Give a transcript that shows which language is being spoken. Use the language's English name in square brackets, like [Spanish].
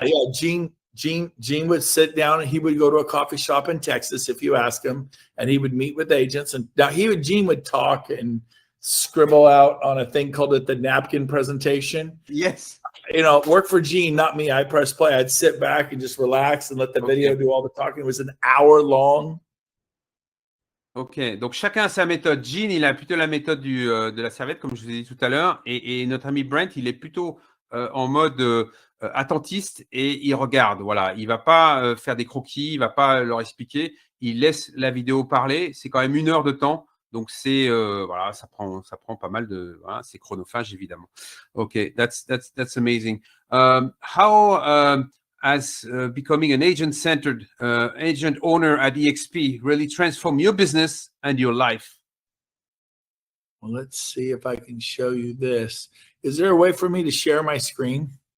[English] Yeah, Gene would sit down and he would go to a coffee shop in Texas if you ask him, and he would meet with agents. And now Gene would talk and scribble out on a thing called the napkin presentation. Yes. Work for Gene, not me. I press play. I'd sit back and just relax and let the video do all the talking. It was an hour long. [French] OK. Donc, chacun a sa méthode. Gene, il a plutôt la méthode de la serviette, comme je vous ai dit tout à l'heure. Et notre ami Brent, il est plutôt en mode attentiste et il regarde. Voilà. Il ne va pas faire des croquis, il ne va pas leur expliquer. Il laisse la vidéo parler. C'est quand même 1 heure de temps. Donc, ça prend pas mal de... Voilà, c'est chronophage, évidemment. [English] OK, that's amazing. How has becoming an agent-centered agent owner at eXp really transformed your business and your life? Well, let's see if I can show you this. Is there a way for me to share my screen?